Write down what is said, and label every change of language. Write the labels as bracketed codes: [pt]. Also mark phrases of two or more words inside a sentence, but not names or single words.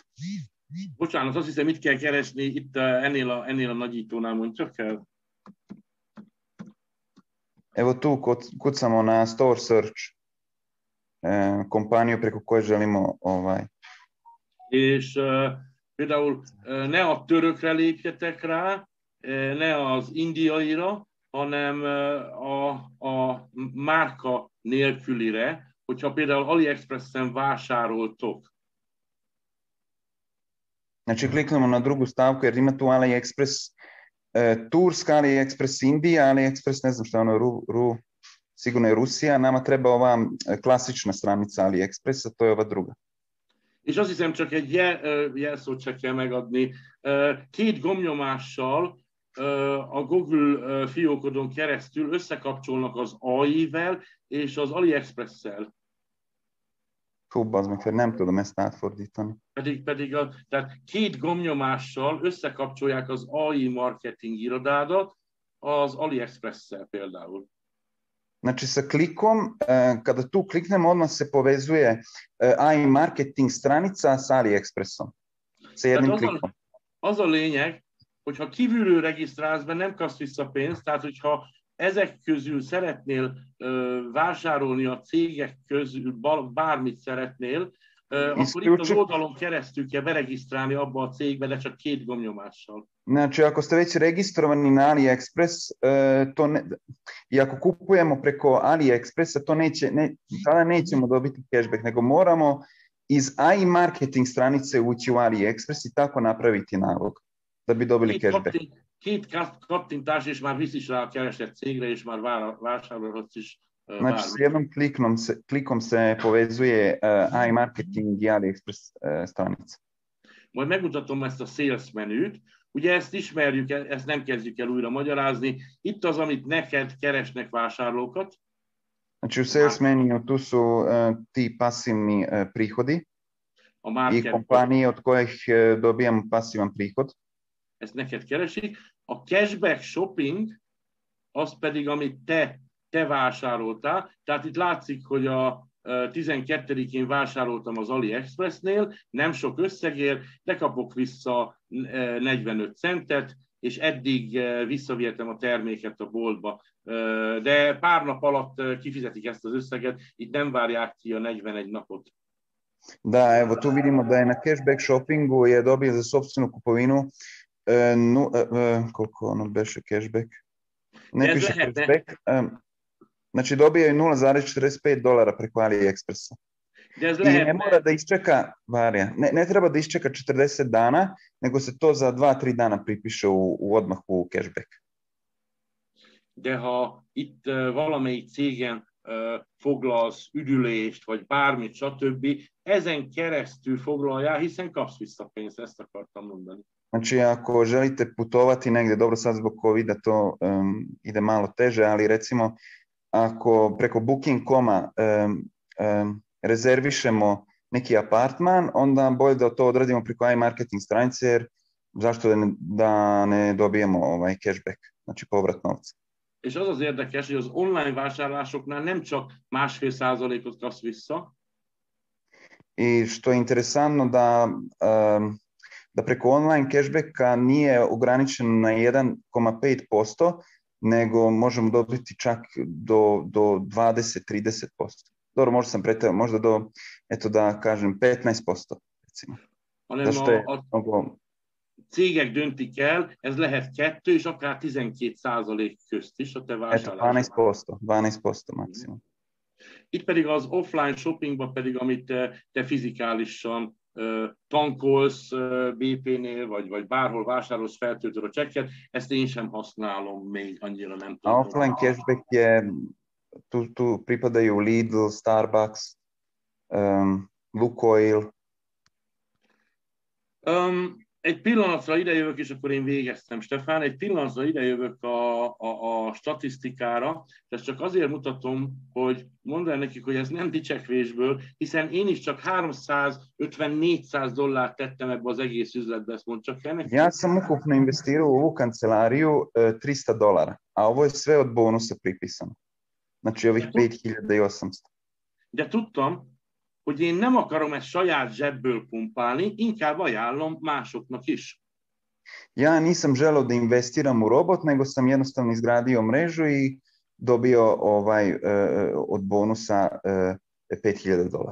[hu] Bocsánat, azt hiszem, itt kell keresni, itt ennél a nagyítónál, mondj csak el. [sr] Evo tu kucamo na Store Search kompaniju preko koje želimo [hu] És például ne a törökre lépjetek rá, ne az indiaira, hanem a márka nélkülire, hogyha például AliExpressen vásároltok. [sr] Znači kliknemo na drugu stavku jer ima tu AliExpress Turska, AliExpress Indija, AliExpress ne znam što je ono, sigurno je Rusija, nama treba ova klasična stranica AliExpressa, to je ova druga. [hu] És azt hiszem, csak egy jelszót se kell megadni. 2 gombnyomással a Google fiókodon keresztül összekapcsolnak az AI-vel és az AliExpress-szel. Hú, az meg, nem tudom ezt átfordítani. Tehát 2 gombnyomással összekapcsolják az AI marketing irodádat az AliExpress-szel például. [sr] Znači sa klikom, kada tu kliknemo, odmah se povezuje AI marketing stranica s AliExpressom. Sa jednim klikom. [hu] Az a lényeg, hogyha kívülről regisztrálsz be, nem kapsz vissza pénzt, tehát hogyha ezek közül szeretnél vásárolni a cégek közül, bármit szeretnél, akkor itt az oldalon keresztül kell beregisztrálni abba a cégbe, de csak 2 gombnyomással. [sr] Znači, ako ste već registrovani na AliExpress, i ako kupujemo preko AliExpressa, tada nećemo dobiti cashback, nego moramo iz AI marketing stranice ući u AliExpress i tako napraviti nalog, da bi dobili cashback. [hu] 2 kattintás, és már visz is rá a keresett cégre, és már vásárolhatsz is. [sr] Znači, s jednom klikom se povezuje AI marketing i AliExpress stranica. [hu] Majd megmutatom ezt a sales menüt. Ugye ezt ismerjük, ezt nem kezdjük el újra magyarázni. Itt az, amit neked keresnek vásárlókat. [sr] Znači u [en] sales menu [sr] tu su ti pasivni prihodi i kompanije od kojih dobijamo pasivan prihod. [hu] Ezt neked keresik. A [en] cashback shopping, [hu] az pedig, amit te vásároltál. Tehát itt látszik, hogy a 12-én vásároltam az AliExpressnél, nem sok összegért, de kapok vissza 45 centet, és eddig visszavihetem a terméket a boltba. De pár nap alatt kifizetik ezt az összeget, itt nem várják ki a 41 napot. [sr] Da, evo tu vidimo da je na [en] cashback shoppingu [sr] je dobio za sopstvenu kupovinu koliko ono beše cashback? Ne piše cashback. Znači dobio je $0,45 preko AliExpressa. I ne mora da isčeka, ne treba da isčeka 40 dana, nego se to za 2-3 dana pripiše odmah u cashback. [hu] De ha itt valamelyik cégen foglalsz üdülést, vagy bármit, stb., ezen keresztül foglaljál, hiszen kapsz vissza pénzt, ezt akartam mondani. [sr] Znači, ako želite putovati negdje, dobro sad zbog COVID-a to ide malo teže, ali recimo ako preko Booking.com-a rezervišemo neki apartman, onda bolje da to odradimo preko AI marketing stranice, jer zašto da ne dobijemo cashback, znači povrat novca. [hu] És az az érdekes, hogy az online vásárlásoknál nem csak 1,5%-ot kapsz vissza. [sr] I što je interesantno da preko [en] online cashbacka [sr] nije ograničen na 1,5%, nego možemo dobiti čak do 20-30%. Dobro, možda sam pretjerao, možda do, eto da kažem, 15%, recimo. [hu] Cégek döntik el, ez lehet 2 és akár 12% közt is a te vásárlásodban. 12% maximum. Itt pedig az [en] offline shoppingban [hu] pedig, amit te fizikálisan tankolsz BP-nél, vagy bárhol vásárolsz, feltöltöd a csekket, ezt én sem használom még, annyira nem tudom. [sr] A [en] offline cashback [sr] je, tu pripadaju Lidl, Starbucks, Lukoil. [hu] Egy pillanatra idejövök, és akkor én végeztem, Stefán, egy pillanatra idejövök a statisztikára, és ezt csak azért mutatom, hogy mondd el nekik, hogy ez nem dicsekvésből, hiszen én is csak $350-400 tettem ebbe az egész üzletbe, ezt mondd csak el nekik. [sr] Ja sam ukupno investirao u ovu kancelariju $300, a ovo je sve od bonusa pripisano. Znači ovih 5800. [hu] De tudtam, hogy én nem akarom ezt saját zsebből pumpálni, inkább ajánlom másoknak is. [sr] Ja nisam želeo da investiram u robot, nego sam jednostavno izgradio mrežu i dobio od bonusa $5000.